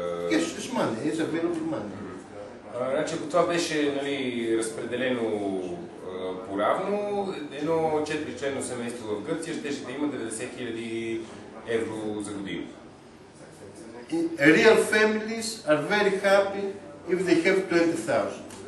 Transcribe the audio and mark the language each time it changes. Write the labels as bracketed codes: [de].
[en] Yes, it's money, it's available money. [bg] Значи, ако това беше разпределено поравно, едно 4-членно семейство в Гърция ще да има 90 000 евро за година. [en] Real families are very happy if they have 20,000.